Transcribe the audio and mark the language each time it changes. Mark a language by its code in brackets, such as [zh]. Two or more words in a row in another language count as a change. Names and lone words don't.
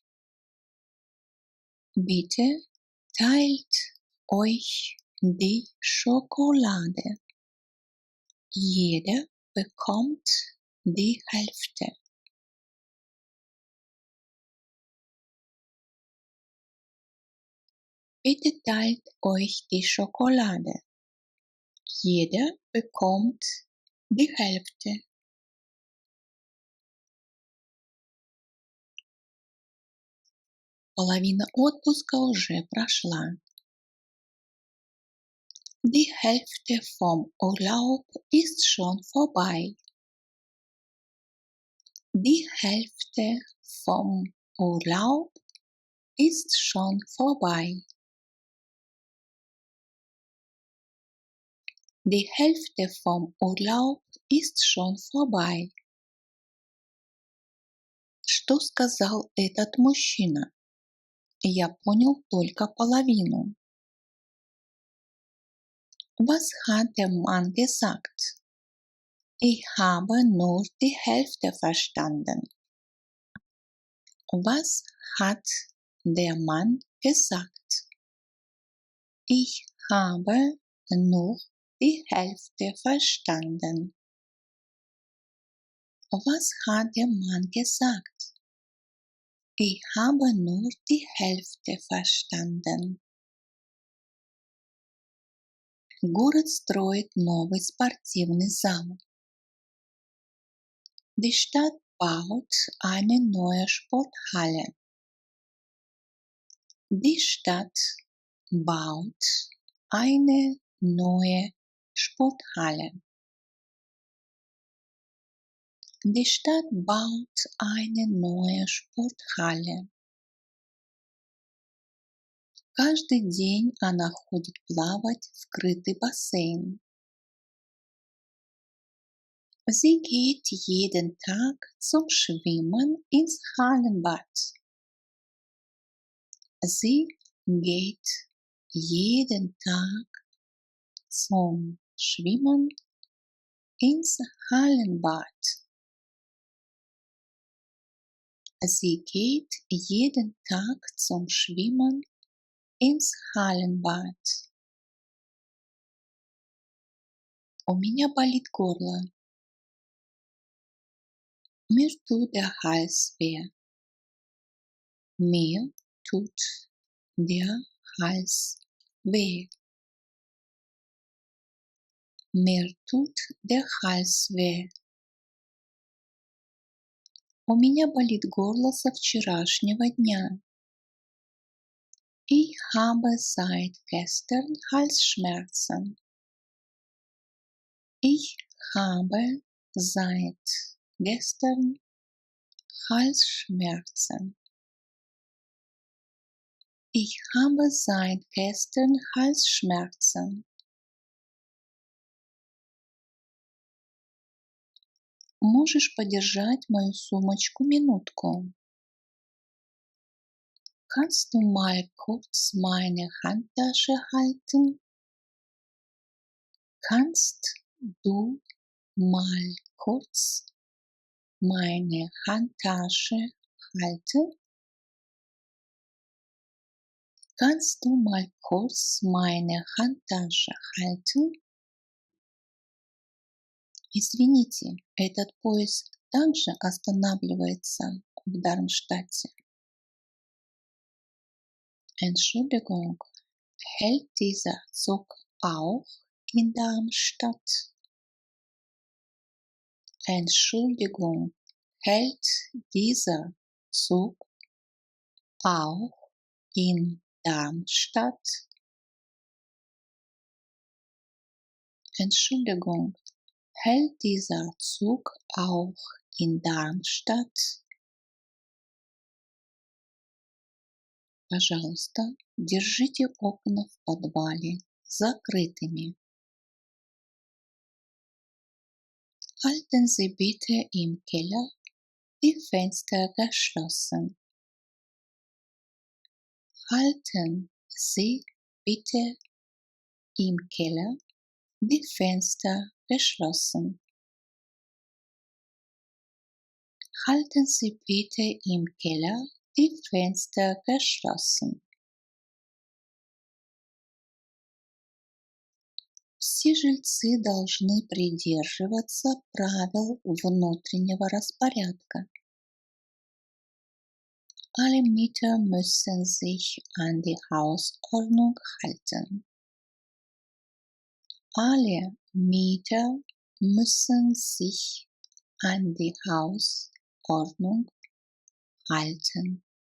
[de] Bitte teilt euch die Schokolade. Jeder bekommt die Hälfte. Bitte teilt euch die Schokolade. Jeder bekommt die Hälfte. [ru] Половина отпуска уже прошла. [de] Die Hälfte vom Urlaub ist schon vorbei. Die Hälfte vom Urlaub ist schon vorbei. Die Hälfte vom Urlaub ist schon vorbei. [ru] Что сказал этот мужчина? Я понял только половину. [de] Was hat der Mann gesagt? Ich habe nur die Hälfte verstanden. Was hat der Mann gesagt? Ich habe nur die Hälfte verstanden. Was hat der Mann gesagt? Ich habe nur die Hälfte verstanden. [ru] Город строит новый спортивный зал. [de] Die Stadt baut eine neue Sporthalle. Die Stadt baut eine neue Sporthalle. Die Stadt baut eine neue Sporthalle. [ru] Каждый день она ходит плавать в крытый бассейн. [de] Sie geht jeden Tag zum Schwimmen ins Hallenbad. Sie geht jeden Tag zum Schwimmen ins Hallenbad. Sie geht jeden Tag zum Schwimmen ins Hallenbad. [ru] У меня болит горло. [de] Mir tut der Hals weh. Mir tut der Hals weh. Mir tut der Hals weh. [ru] У меня болит горло со вчерашнего дня. [de] Ich habe seit gestern Halsschmerzen. Ich habe seit gestern Halsschmerzen. Ich habe seit gestern Halsschmerzen. [ru] Можешь подержать мою сумочку минутку? [de] Kannst du mal kurz meine Handtasche halten? Kannst du mal kurz meine Handtasche halten? Kannst du mal kurz meine Handtasche halten? [ru] Извините, этот поезд также останавливается в Дармштадте. [de] Entschuldigung, hält dieser Zug auch in Darmstadt? Entschuldigung, hält dieser Zug auch in Darmstadt? Entschuldigung, hält dieser Zug auch in Darmstadt? [ru] Пожалуйста, держите окна в подвале закрытыми. [de] Halten Sie bitte im Keller die Fenster geschlossen. Halten Sie bitte im Keller die Fenster geschlossen. Halten Sie bitte im Keller die Fenster geschlossen. [ru] Все жильцы должны придерживаться правил внутреннего распорядка. [de] Alle Mieter müssen sich an die Hausordnung halten. Alle Mieter müssen sich an die Hausordnung halten.